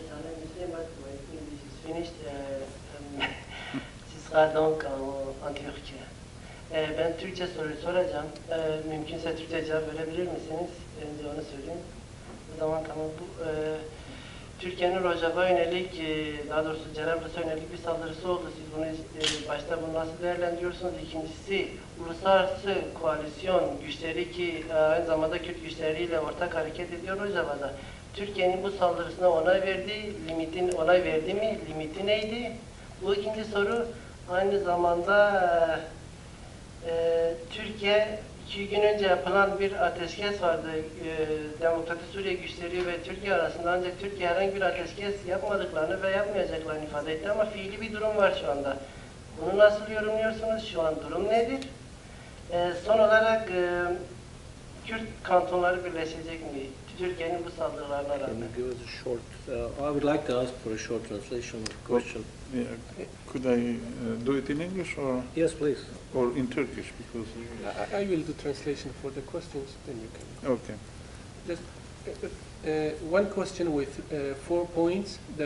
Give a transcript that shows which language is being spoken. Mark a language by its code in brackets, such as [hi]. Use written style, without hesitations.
[en] Saleh Moslim, but I think this is finished. [fr] Ce sera donc en Türkçe. [tr] Ben Türkçe soruyu soracağım. Mümkünse Türkçe cevap verebilir misiniz? Önce onu söyleyeyim. O zaman tamam. Bu Türkiye'nin Rojava yönelik, daha doğrusu Cerablus'a yönelik bir saldırısı oldu. Siz bunu başta bunu nasıl değerlendiriyorsunuz? İkincisi, uluslararası koalisyon güçleri ki aynı zamanda Kürt güçleriyle ortak hareket ediyor Rojava'da. Türkiye'nin bu saldırısına onay verdi mi? Limiti neydi? Bu ikinci soru. Aynı zamanda Türkiye 2 gün önce yapılan bir ateşkes vardı. Demokratik Suriye güçleri ve Türkiye arasında, ancak Türkiye herhangi bir ateşkes yapmadıklarını ve yapmayacaklarını ifade etti ama fiili bir durum var şu anda. Bunu nasıl yorumluyorsunuz? Şu an durum nedir? Son olarak Kürt kantonları birleşecek mi? Türkiye'nin bu saldırılarına [en] Can [tr] rağmen. [en] you give us a short, I would like to ask for a short translation of the question. Yeah. Could I do it in English Yes, please. or in Turkish? Because I will do translation for the questions, then you can. okay. Just one question with 4 points.